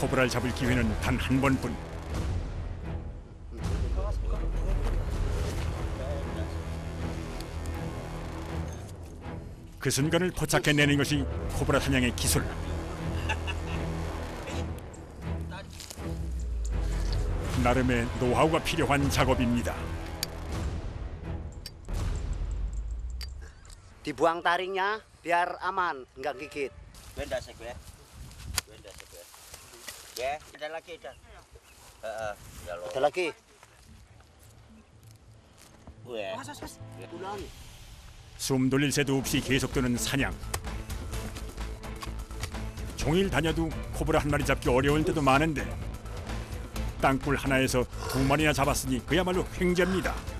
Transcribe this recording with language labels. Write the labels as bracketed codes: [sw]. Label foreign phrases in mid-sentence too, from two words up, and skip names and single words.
[ko] 코브라를 잡을 기회는 단 한 번뿐. 그 순간을 포착해내는 것이 코브라 사냥의 기술. 나름의 노하우가 필요한 작업입니다. [id] Dibuang taringnya biar aman, nggak gigit. Benda sekue. Ya, ada lagi dah. Ada lagi. [ko] 왜? [id] Ulang. [ko] 숨 돌릴 새도 없이 계속되는 사냥. 종일 다녀도 코브라 한 마리 잡기 어려울 때도 많은데 땅굴 하나에서 2마리나 잡았으니 그야말로 횡재입니다.